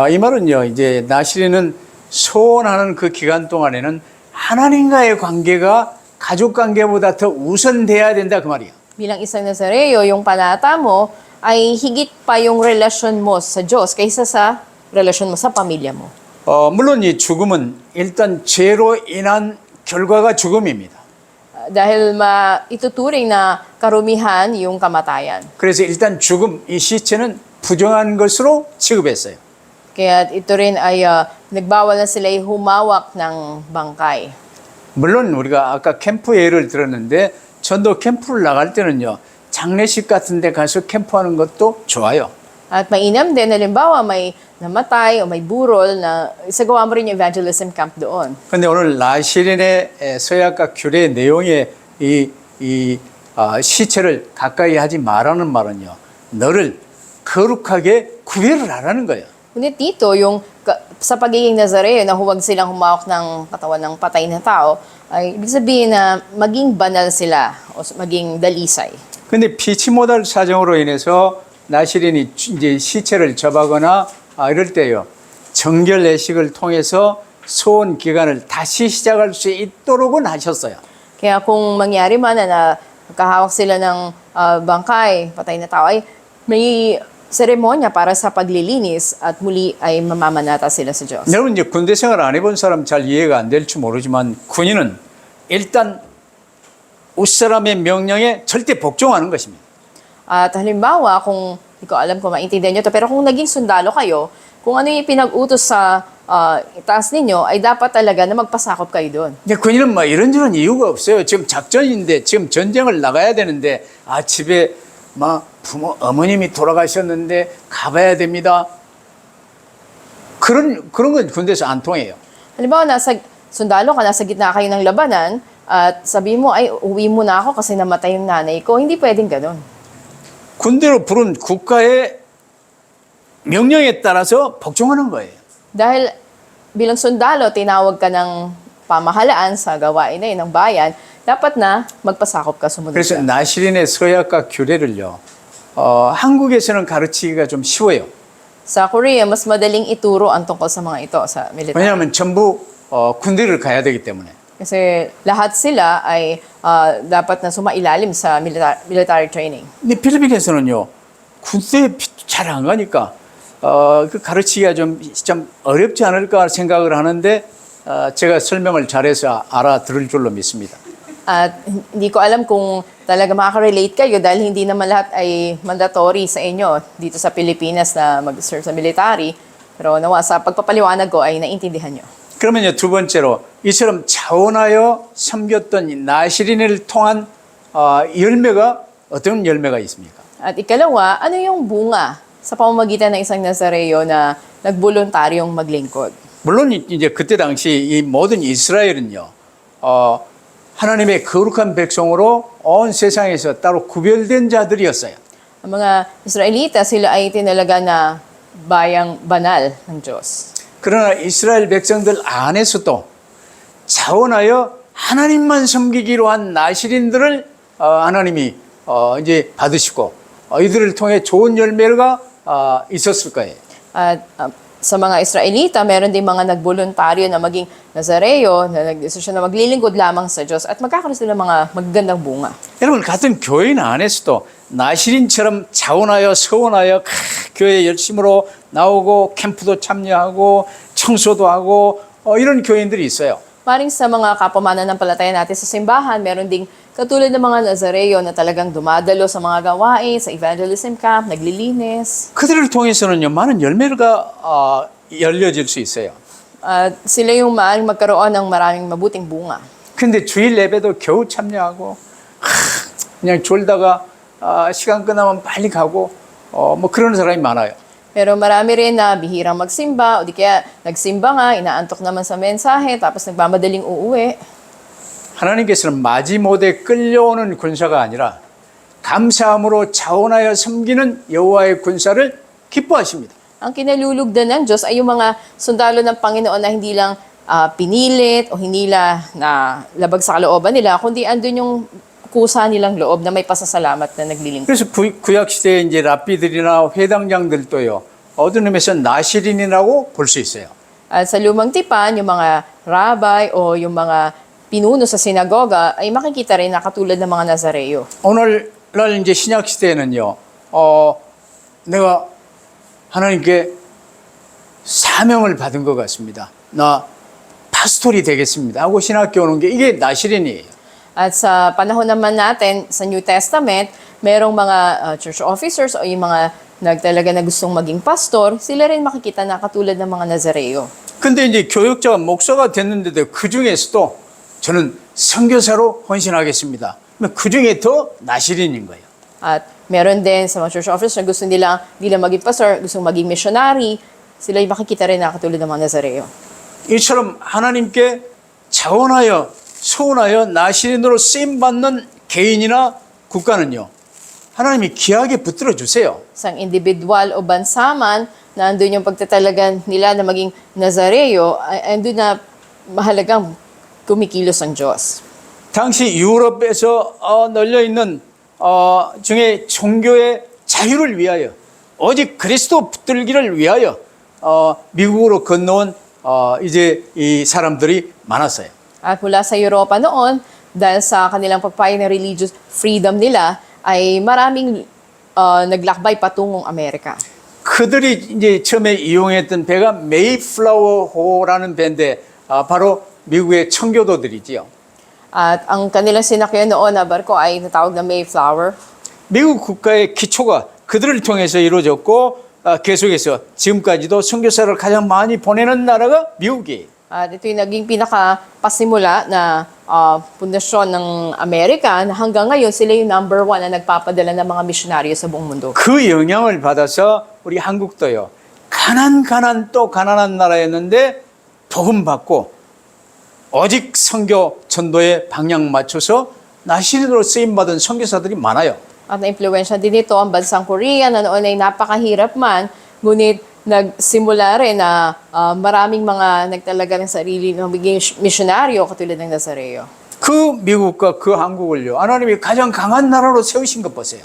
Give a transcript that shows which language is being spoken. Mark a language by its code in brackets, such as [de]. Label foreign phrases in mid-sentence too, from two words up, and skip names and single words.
[ko] 이 말은요, 이제 나시리는 소원하는 그 기간 동안에는 하나님과의 관계가 가족 관계보다 더 우선돼야 된다 그 말이에요. [tl] Bilang isang Nazareo, yung panata mo ay higit pa yung relasyon mo sa Diyos kaysa sa relasyon mo sa pamilya mo. [ko] 물론 이 죽음은 일단 죄로 인한 결과가 죽음입니다. [tl] Dahil ituturing na karumihan yung kamatayan. [ko] 그래서 일단 죽음, 이 시체는 부정한 것으로 취급했어요. [tl] Kaya ito rin ay nagbawal na sila humawak ng bangkay. [ko] 물론 우리가 아까 캠프 예를 들었는데 전도 캠프를 나갈 때는요, 장례식 같은 데 가서 캠프하는 것도 좋아요. [tl] At mainam din, halimbawa may namatay o may burol na isagawa mo rin yung [en] evangelism camp [tl] doon. [ko] 근데 오늘 나시린의 서약과 규례의 내용에 시체를 가까이 하지 말라는 말은요, 너를 거룩하게 구별을 하라는 거예요. [tl] Ngunit dito, yung sa pagiging Nazareo na huwag silang humawak ng katawan ng patay na tao, ay ibig sabihin na maging banal sila o maging dalisay. [ko] 근데 피치 못할 사정으로 인해서 나시린이 이제 시체를 접하거나 이럴 때요, 정결 내식을 통해서 소원 기간을 다시 시작할 수 있도록은 하셨어요. [tl] Kaya kung mangyari man na nakahawak sila ng bangkay, patay na tao, ay may seremonya para sa paglilinis at muli ay mamamanata sila sa Diyos. [ko] 여러분 이제 군대 생활 안 해본 사람 잘 이해가 안 될지 모르지만 군인은 일단 윗사람의 명령에 절대 복종하는 것입니다. [tl] At halimbawa, kung hindi ko alam kung maintindihan nyo to, pero kung naging sundalo kayo, kung ano yung pinag-utos sa itaas ninyo, ay dapat talaga na magpasakop kayo doon. [ko] 근데 군인은 뭐 이런저런 이유가 없어요. 지금 작전인데 지금 전쟁을 나가야 되는데 집에 막 어머님이 돌아가셨는데 가봐야 됩니다. 그런 건 군대에서 안 통해요. [tl] Halimbawa, sundalo ka, nasa gitna kayo ng labanan, at sabi mo, ay, uwi muna ako kasi namatay yung nanay ko. Hindi pwedeng ganun. [ko] 군대로 부른 국가의 명령에 따라서 복종하는 거예요. [tl] Dahil bilang sundalo, tinawag ka ng pamahalaan sa gawain na yun, ng bayan, dapat na magpasakop ka, sumunod [ko] 그래서 [tl] ka. [ko] 나시린의 서약과 규례를요, 한국에서는 가르치기가 좀 쉬워요. [tl] Sa Korea, mas madaling ituro ang tungkol sa mga ito sa military. [ko] 왜냐하면 전부 군대를 가야 되기 때문에. [tl] Kasi lahat sila ay dapat na sumailalim sa [en] military training. [ko] 근데 필리핀에서는요, 군대에 잘 안 가니까 그 가르치기가 좀 어렵지 않을까 생각을 하는데 제가 설명을 잘해서 알아들을 줄로 믿습니다. [tl] At hindi ko alam kung talaga makaka-relate kayo dahil hindi naman lahat ay mandatory sa inyo dito sa Pilipinas na mag-serve sa military. Pero nawa sa pagpapaliwanag ko ay naintindihan nyo. [ko] 그러면요, 두 번째로 이처럼 자원하여 섬겼던 이 나시린을 통한 열매가 어떤 열매가 있습니까? [tl] At ikalawa, ano yung bunga sa pamamagitan ng isang Nazareo na nagboluntaryong maglingkod? [ko] 물론 이제 그때 당시 이 모든 이스라엘은요, 하나님의 거룩한 백성으로 온 세상에서 따로 구별된 자들이었어요. [tl] Ang mga Israelita, sila ay tinalaga na bayang banal ng Diyos. [ko] 그러나 이스라엘 백성들 안에서도 자원하여 하나님만 섬기기로 한 나시린들을 하나님이 이제 받으시고 이들을 통해 좋은 열매가 있었을 거예요. [tl] At sa mga Israelita, meron din mga nagboluntaryo na maging Nazareo, na nagdesisyon na maglilingkod lamang sa Diyos at magkakaroon sila ng mga magagandang bunga. [ko] 여러분 같은 교인 안에서도 나시린처럼 자원하여 서원하여 교회 열심으로 나오고 캠프도 참여하고 청소도 하고 이런 교인들이 있어요. [tl] Maring sa mga kapamanampalataya natin sa simbahan, meron ding katulad ng mga Nazareo na talagang dumadalo sa mga gawain, sa [en] evangelism camp, [tl] naglilinis. [ko] 그들을 통해서는요, 많은 열매가 열려질 수 있어요. [tl] At sila yung maaaring magkaroon ng maraming mabuting bunga. [ko] 근데 주일 예배도 겨우 참여하고 그냥 졸다가 시간 끝나면 빨리 가고 뭐 그런 사람이 많아요. [tl] Pero marami rin na bihirang magsimba o di kaya nagsimba nga, inaantok naman sa mensahe, tapos nagmamadaling uuwi. [ko] 하나님께서는 마지못에 끌려오는 군사가 아니라 감사함으로 자원하여 섬기는 여호와의 군사를 기뻐하십니다. [tl] Ang kinalulugdan ng Diyos ay yung mga sundalo ng Panginoon na hindi lang pinilit o hindi na labag sa kalooban nila, kundi andun yung kusa nilang loob na may pasasalamat na naglilingkod. [ko] 그래서 구약 시대에 이제 랍비들이나 회당장들도요, 어떤 의미에서 나시린이라고 볼 수 있어요. [tl] At sa lumang tipan, yung mga rabbi o yung mga pinuno sa sinagoga ay makikita rin na katulad ng mga Nazareo. [ko] 오늘날 이제 신약 시대에는요, 내가 하나님께 사명을 받은 것 같습니다. 나 파스토리 되겠습니다 하고 신학교 오는 게 이게 나시린이에요. [tl] At sa panahon naman natin, sa [en] New Testament, [tl] merong mga [en] church officers [tl] o yung mga nagtalaga na gustong maging pastor, sila rin makikita na katulad ng mga Nazareo. [ko] 근데 이제 교역자가 목사가 됐는데도 그 중에서도 저는 선교사로 헌신하겠습니다. 그 중에 더 나시린인 거예요. [tl] At meron din sa mga [en] church officers [tl] na gusto nila maging pastor, gusto maging missionary, sila yung makikita rin na katulad ng mga Nazareo. [ko] 이처럼 하나님께 자원하여 소원하여 나시린으로 쓰임받는 개인이나 국가는요, 하나님이 귀하게 붙들어 주세요. [tl] Isang individual o bansa man, na andun yung pagtatalagan nila na maging Nazareo, andun na mahalagang kumikilos ang Diyos. [ko] 당시 유럽에서 널려 있는 중에 종교의 자유를 위하여 오직 그리스도 붙들기를 위하여 미국으로 건너온 이제 이 사람들이 많았어요. [tl] At mula sa Europa noon, dahil sa kanilang pagpapahayag ng [en] religious freedom [tl] nila, ay maraming naglakbay patungong Amerika. [ko] 그들이 이제 처음에 이용했던 배가 메이플라워호라는 배인데 바로 미국의 청교도들이지요. [tl] At ang kanilang sinakyan noon na barko ay natawag na Mayflower. [ko] 미국 국가의 기초가 그들을 통해서 이루어졌고 계속해서 지금까지도 선교사를 가장 많이 보내는 나라가 미국이에요. [tl] At ito yung naging pinaka-pasimula na pundasyon ng Amerika na hanggang ngayon sila yung number 1 na nagpapadala ng mga misyonaryo sa buong mundo. [ko] 그 영향을 받아서 우리 한국도요. 가난 또 가난한 나라였는데 복음 받고 오직 선교 전도에 방향 맞춰서 나시린으로 쓰임 받은 선교사들이 많아요. [tl] At na-impluensya din ito ang bansang Korea na noon ay napakahirap man, ngunit nagsimula rin na maraming mga nagtalaga ng sarili ng magiging misyonaryo katulad ng Nazareo. [ko] 그 미국과 그 한국을요. 하나님이 가장 강한 나라로 세우신 것 보세요.